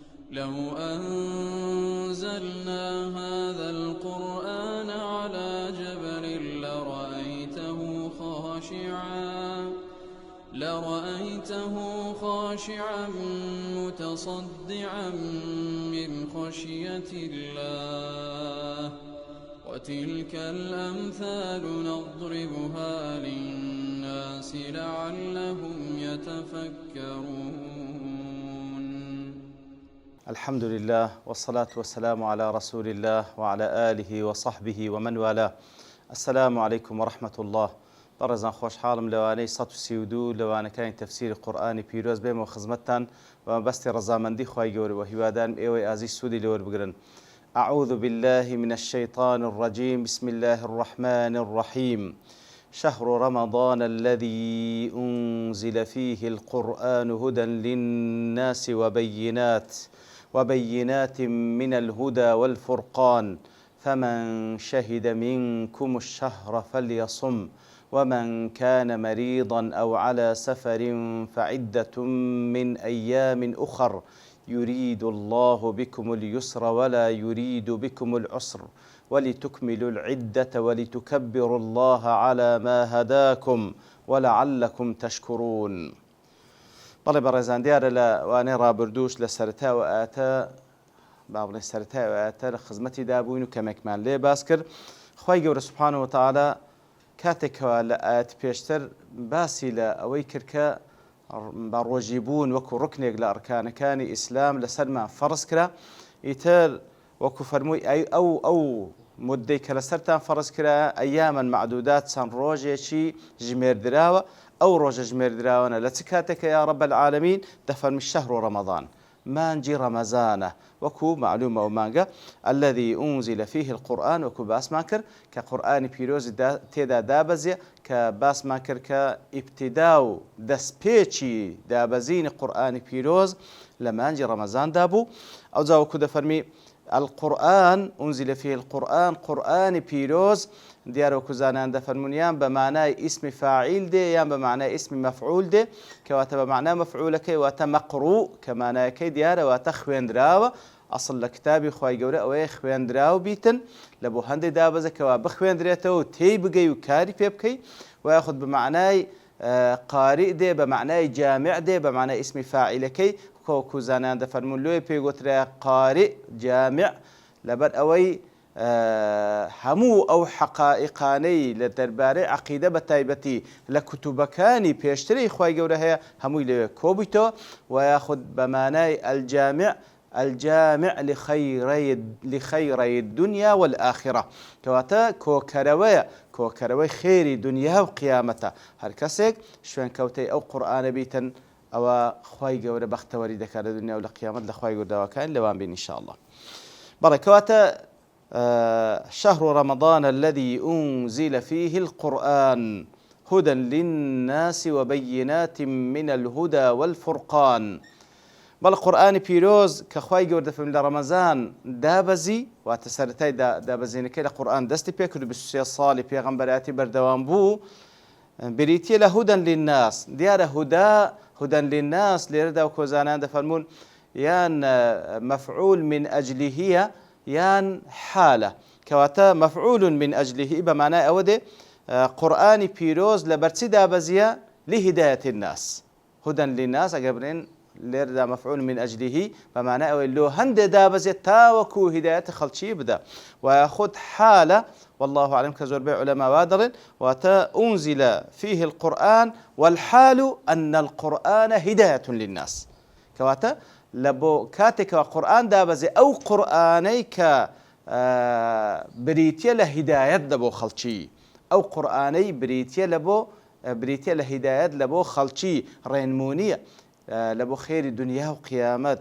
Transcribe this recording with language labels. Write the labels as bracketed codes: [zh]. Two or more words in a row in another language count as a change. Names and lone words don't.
[ar] لو أنزلنا هذا القرآن على جبل لرأيته خاشعا متصدعا من خشية الله وتلك الأمثال نضربها للناس لعلهم يتفكرون. الحمد لله والصلاة والسلام على رسول الله وعلى آله وصحبه ومن والاه. السلام عليكم ورحمة الله. [ckb] بەڕێزان خۆشحاڵم لەوانەی 132 لەوانەکانی تەفسیری قورئانی پیرۆز بێمەوە خزمەتتان و بەستی ڕەزامەندی خوای گەورە و هیوادارم ئێوەی ئازیز سوودی لەوەربگرن. [ar] أعوذ بالله من الشيطان الرجيم. بسم الله الرحمن الرحيم. شهر رمضان الذي أنزل فيه القرآن هدى للناس وبينات من الهدى والفرقان فمن شهد منكم الشهر فليصم ومن كان مريضا أو على سفر فعدة من أيام أخر يريد الله بكم اليسر ولا يريد بكم العسر ولتكملوا العدة ولتكبروا الله على ما هداكم ولعلكم تشكرون. [ckb] بەڵێ بەڕێزان دیارە لە وانەی ڕابردووش لە سەرەتا و ئاتە باڵێ سەرەتا و ئاتە لە خزمەتی دابووین و کەمێکمان لێ باس کرد. خوای گەورە [ar] سوبحانەهو وتەعالا [ckb] کاتێکەوە لە ئاەت پێشتر باسی لە ئەوەی کرد کە بە ڕۆژیبوون وەکو ڕوکنێک لە ئەرکانەکانی ئیسلام لەسەرمان فەرز کرا، ئیتر وەکو فەرمووی ئەو مدەی کە لەسەرتان فەرز کرا [ar] ئەیامەن معدودات [ckb] چەند ڕۆژێکی ژمێردراوە. ئەو ڕۆژە ژمێردراوەنە لە چ کاتێکە [ar] یا رب العالمین [ckb] دەفەرمی [ar] شەهر ڕەمەضان، [ckb] مانجی ڕەمەزانە وەکو معلومە و مانگە [ar] الذي أنزل فيه القرآن [ckb] وەکو باسمان کرد کە قورئانی پیرۆزی تێدا دابەزێ کە باسمان کرد کە ئیبتیدا و دەستپێکی دابەزینی قورئانی پیرۆز لە مانجی ڕەمەزاندا بوو. ئەوجا وەکو دەفەرمی [ar] القرآن أنزل فيه القرآن، [ckb] قرآن پیرۆز دیارە وەکو زانان دەفەرمون یان بە معنای ئیسمی فاعیل دێ یان بە معنای ئیسمی مەفعول دێ، کەواتە بە معنای مەفعولەکەی واتە مەقڕوء کە معنایەکەی دیارە واتە خوێندراوە. ئەسڵ لە کتابی خوای گەورە ئەوەیە خوێندراو بیتن لە بۆ هەندێک دابەزەکەوە بخوێندرێتەوە و تێی بگەی و کاری پێ بکەی، و یاخود بە معنای قاریء دێ بە معنای جامع دێ بە معنای ئیسمی فاعیلەکەی، وەکو زانان دەفەرمون لۆی پێی گوترا قاریء جامع لەبەر ئەوەی هەموو ئەو حەقائقانەی لە دەربارەی عەقیدە بە تایبەتی لە کوتوبەکانی پێشتری خوای گەورە هەیە هەمووی لەوێ کۆبوویتەوە، و یاخود بە معنای [ar] الجامع لخيري الدنيا والآخرة، [ckb] کەواتە کۆکەرەوەی خێری دنیا و قیامەتە. هەر کەسێک شوێن کەوتەی ئەو قورئانە بیتن ئەوە خوای گەورە بەختەوەری دەکات لە دنیا و لە قیامەت لە خوای گەورە داواکان لەوان بین ئینشاءالله. بەڵێ کەواتە [ar] شهر رمضان الذي أنزل فيه القرآن هدى للناس وبينات من الهدى والفرقان. [ckb] بەڵێ قورئانی پیرۆز کە خوای گەورە دەفەرمێت لە ڕەمەزان دابەزی، واتە سەرەتای دابەزینەکەی لە قورئان دەستی پێ کرد و 23 ساڵی پێغەمبەراتی بەردەوام بوو، بریتیە لە [ar] هودەن للناس. [ckb] دیارە [ar] هودەن للناس [ckb] لێرەدا و کۆزانان دەفەرمون یان [ar] مەفعول من ئەجلیهیە [ckb] یان حالە، کەواتە [ar] مەفعول من ئەجلیهی [ckb] بە معنای ئەوە دێ قورئانی پیرۆز لە بەرچی دابەزیە [ar] لهدایەتی الناس. هودەن للناس [ckb] ئەگەر بڵێن لێرەدا [ar] مەفعول من ئەجلیهی [ckb] بە معنای ئەوەی لۆ هەندێک دابەزێت تاوەکو هیدایەتی خەڵکی بدە، و یاخود حالە [ar] والله أعلم [ckb] کە زۆربەی عولەما وا دەڵێن واتە [ar] أنزل فيه القرآن والحال أن القرآن هداية للناس، [ckb] کەواتە لە بۆ کاتێکەوە قورئان دابەزێ ئەو قورئانەی کە بریتیە لە هیدایەت لە بۆ خەڵکی، ئەو قورئانەی بریتیە لە هیدایەت لە بۆ خەڵکی ڕێنمونیە لە بۆ خێری دنیا و قیامەت.